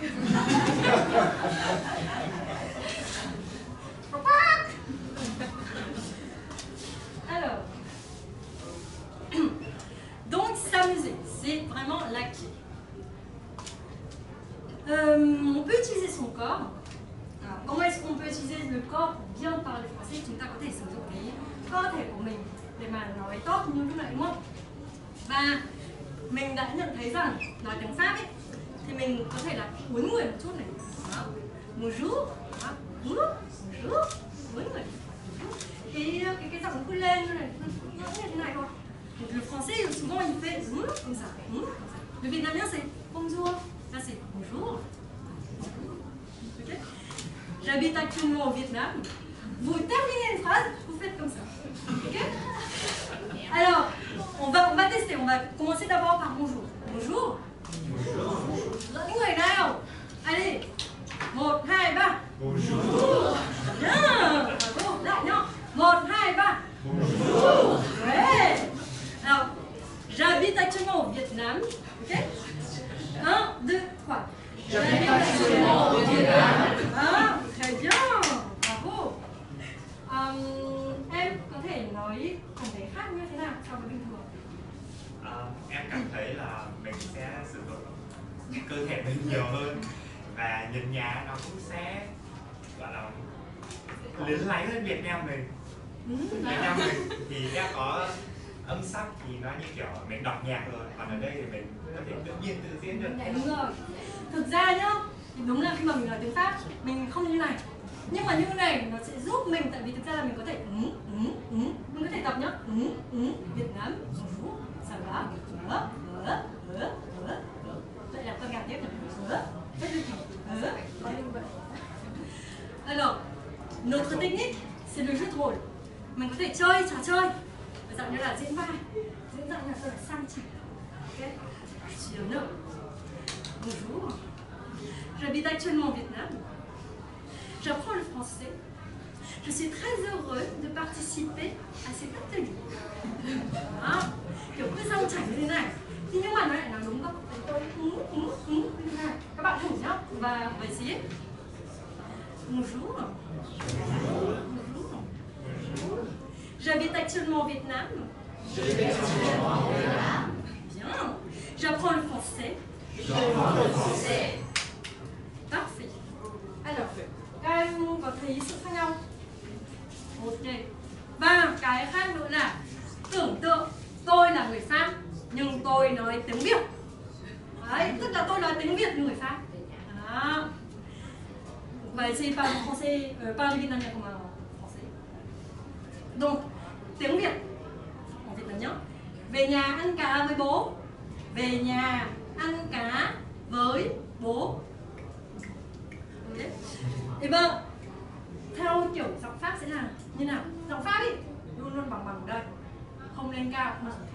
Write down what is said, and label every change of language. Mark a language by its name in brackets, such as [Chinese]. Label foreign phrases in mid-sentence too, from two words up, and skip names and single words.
[French] Alors, donc s'amuser, c'est vraiment la clé. On peut utiliser son corps. Alors, comment est-ce qu'on peut utiliser le corps pour bien parler français? [Vietnamese] Chúng ta có thể sử dụng cái cơ thể của mình để mà nói tốt như lúc nãy, đúng không? Và mình đã nhận thấy rằng nói tiếng Pháp ấy, thì mình có thể là uốn người một chút này. Đó. Bonjour, đó. Bonjour, uốn người. Cái giọng nó cứ lên như này, nó như thế này thôi. [French] Le français souvent il fait comme ça. Le vietnamien c'est bonjour, là c'est bonjour. Okay. J'habite actuellement au Vietnam. Vous terminez une phrase, vous faites comme ça. Okay. Alors, on va tester. On va commencer d'abord par bonjour. Bonjour. [Vietnamese] Những người nào? [French] Allez. 1, 2, 3. Bonjour. Bien. Bravo. [Vietnamese] Lại non. [French] 1, 2, 3. Bonjour. Ouais. Alors, j'habite actuellement au Vietnam. Ok. 1, 2, 3. J'habite actuellement au Vietnam. Ah, très bien. Bravo. [Vietnamese] Em có thể nói cảm thấy khác như thế nào so với bình thường? Em cảm thấy là mình sẽ sử dụng cơ thể mình nhiều hơn và nhìn nhà nó cũng sẽ gọi là luyến láy hơn Việt Nam mình. Việt Nam mình thì sẽ có âm sắc thì nó như kiểu mình đọc nhạc rồi, còn ở đây thì mình có thể tự nhiên tự diễn được. Đúng rồi. Thực ra nhá, đúng là khi mà mình nói tiếng Pháp mình không như này, nhưng mà như này nó sẽ giúp mình, tại vì thực ra là mình có thể mình có thể tập nhá, Việt Nam, [French] bonjour, ça va, [Vietnamese] lại là con gà tiếp này, [French] Alors, notre technique, [Vietnamese] chơi trò chơi, dạng như là diễn vai, diễn dạng như là sang chảnh. [French] Ok, je suis un homme. Bonjour, j'habite actuellement au Vietnam. J'apprends le français. Je suis très heureux de participer à cet atelier. [Vietnamese] Đó, kiểu cứ sang chảnh như thế này. Thì nhưng mà nó lại nói đúng không? Tôi như thế này. Các bạn thử nhá. Và với xí. [French] Bonjour. Bonjour. J'habite actuellement au Vietnam. Bien. J'apprends le français. Parfait. Alors, [Vietnamese] các em có thấy sự khác nhau? Ok. Và cái khác nữa là tưởng tượng tôi là người Pháp nhưng tôi nói tiếng Việt. Đấy, tức là tôi nói tiếng Việt như người Pháp. Đó. [French] On va essayer de parler français, parler vietnamien comme un français. Donc, [Vietnamese] tiếng Việt [French] en vietnamien. [Vietnamese] Về nhà ăn cá với bố. Về nhà ăn cá với bố. Okay. [French] Et ben, [Vietnamese] theo kiểu giọng Pháp sẽ là như nào? Giọng Pháp đi, luôn luôn bằng ở đây, không lên cao, không xuống thấp.